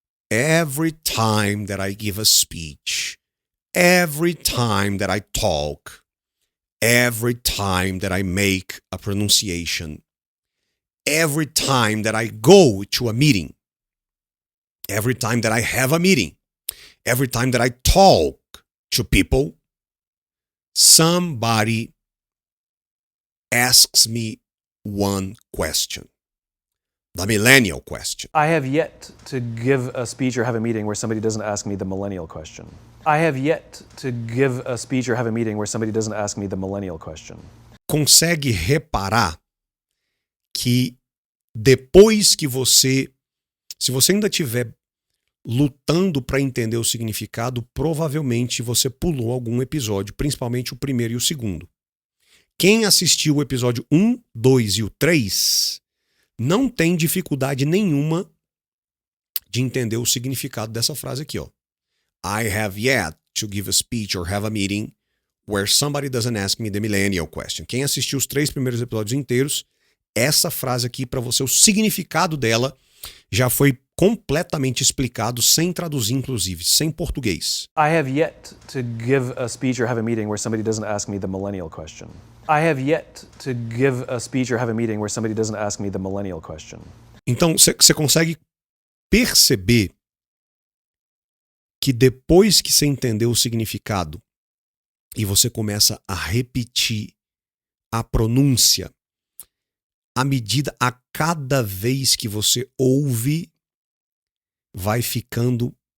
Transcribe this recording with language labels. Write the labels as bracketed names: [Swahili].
[English] Every time that I give a speech, every time that I talk, every time that I make a pronunciation, every time that I go to a meeting, every time that I have a meeting, every time that I talk to people, somebody asks me one question. The millennial question. I have yet to give a speech or have a meeting where somebody doesn't ask me the millennial question. I have yet to give a speech or have a meeting where somebody doesn't ask me the millennial question. [Portuguese] Consegue reparar que depois que se você ainda estiver lutando para entender o significado, provavelmente você pulou algum episódio, principalmente o primeiro e o segundo. Quem assistiu o episódio 1, 2 e o 3 não tem dificuldade nenhuma de entender o significado dessa frase aqui, ó. [English] I have yet to give a speech or have a meeting where somebody doesn't ask me the millennial question. [Portuguese] Quem assistiu os 3 primeiros episódios inteiros, essa frase aqui para você, o significado dela já foi completamente explicado, sem traduzir inclusive, sem português. [English] I have yet to give a speech or have a meeting where somebody doesn't ask me the millennial question. I have yet to give a speech or have a meeting where somebody doesn't ask me the millennial question. [Portuguese] Então, você consegue perceber que depois que você entendeu o significado e você começa a repetir a pronúncia, à medida, a cada vez que você ouve, vai ficando...